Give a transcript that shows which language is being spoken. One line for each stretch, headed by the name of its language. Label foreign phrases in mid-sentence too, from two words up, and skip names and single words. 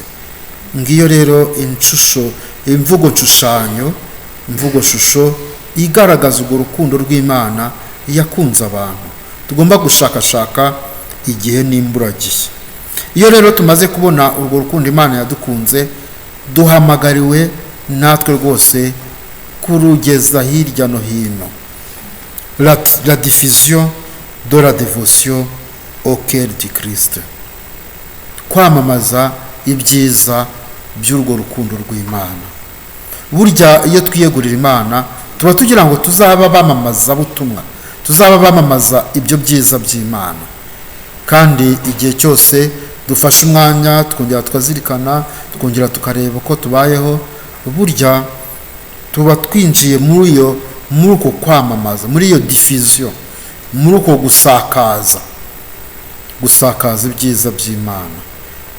Kinyarwanda: Ngiyo rero imvugo shusho igaragaza urwo rukundo rw'Imana yakunze abantu, tugomba gushakashaka igihe n'imburagihe. Iyo rero tumaze kubona urwo rukundo Imana yadukunze, duhamagariwe natwe rwose kurugeza hirya no hino.
French: La diffusion de la dévotion au cœur du Christ,
Kinyarwanda: kwamamaza ibyiza by'urwo rukundo rw'Imana. Burya iyo twiyegurira Imana tuba tugira ngo tuzaba bamamaza butumwa, tuzaba bamamaza ibyo byiza by'Imana. Kandi igihe cyose dufashe umwanya twongera tukazirikana, twongera tukareba uko tubayeho, burya tuba twinjiye muri uko kwamamaza, muri iyo diffusion, muri uko gusakaza ibyiza by'Imana.